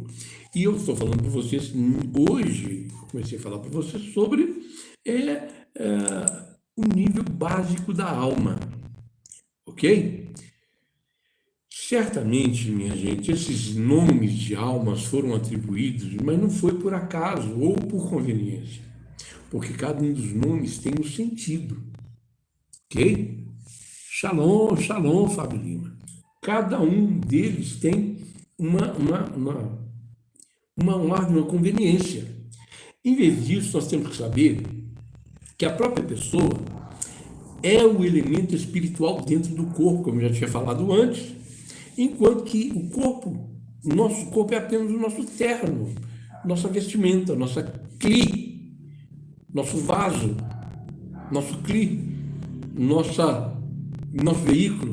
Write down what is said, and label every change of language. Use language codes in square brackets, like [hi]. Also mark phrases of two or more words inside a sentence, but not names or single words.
[pt] E eu estou falando para vocês hoje, comecei a falar para vocês sobre o nível básico da alma, ok? Certamente, minha gente, esses nomes de almas foram atribuídos, mas não foi por acaso ou por conveniência, porque cada um dos nomes tem um sentido, ok? [he] שלום, שלום, [pt] Fábio Lima. Cada um deles tem uma conveniência. Em vez disso, nós temos que saber que a própria pessoa é o elemento espiritual dentro do corpo, como eu já tinha falado antes, enquanto que o nosso corpo é apenas o nosso terno, nossa vestimenta, nossa cli, nosso vaso, nosso cli, nosso veículo.